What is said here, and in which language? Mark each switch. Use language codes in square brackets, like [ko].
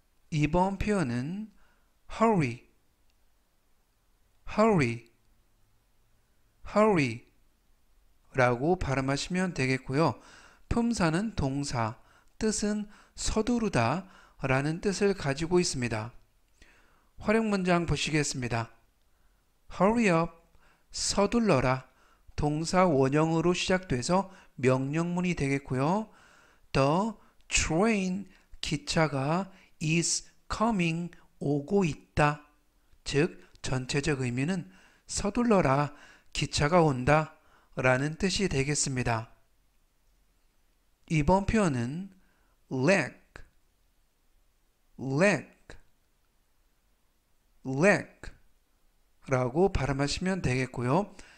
[ko] 이번 표현은 hurry, hurry, hurry 라고 발음하시면 되겠고요. 품사는 동사, 뜻은 서두르다 라는 뜻을 가지고 있습니다. 활용 문장 보시겠습니다. [en] hurry up, [ko] 서둘러라. 동사 원형으로 시작돼서 명령문이 되겠고요. [en] The train, [ko] 기차가 [en] is coming, [ko] 오고 있다. 즉 전체적 의미는 서둘러라, 기차가 온다 라는 뜻이 되겠습니다. 이번 표현은 leg, leg, leg 라고 발음하시면 되겠고요.